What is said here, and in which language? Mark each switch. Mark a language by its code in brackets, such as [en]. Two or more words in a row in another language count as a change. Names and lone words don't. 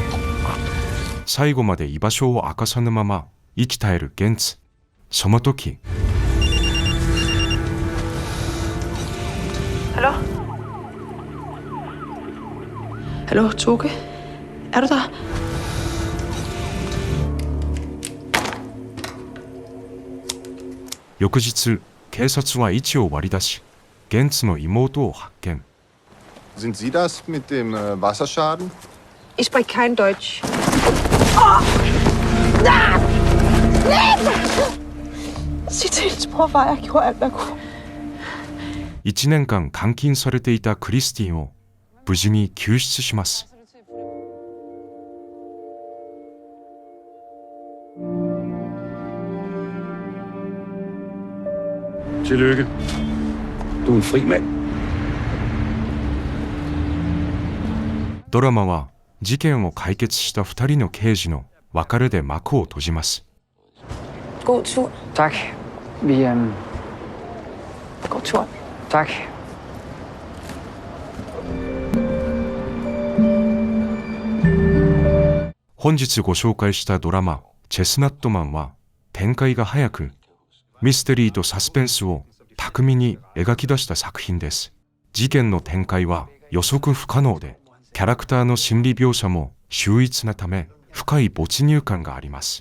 [ja] 最後まで居場所を明かさぬまま生き絶えるゲンツ。その時、 [da] Hallo? Hallo, Toge? Er du der? [ja] 翌日、警察は位置を割り出し、ゲンツの妹を発見。 [de] Sind Sie das mit dem Wasserschaden? Ich spreche kein Deutsch. [da] Sig til hendes bror, var jeg gjorde alt, hvad jeg kunne. [ja] 1 年間監禁されていたクリスティンを無事に救出します。 [da] Tillykke. Du er en fri mand. [ja] ドラマは事件を解決した2人の刑事の別れで幕を閉じます。 [da] God tur. Tak. Vi, God tur. Tak. [ja] 本日ご紹介したドラマ「チェスナットマン」は展開が早く、ミステリーとサスペンスを巧みに描き出した作品です。事件の展開は予測不可能で、キャラクターの心理描写も秀逸なため、深い没入感があります。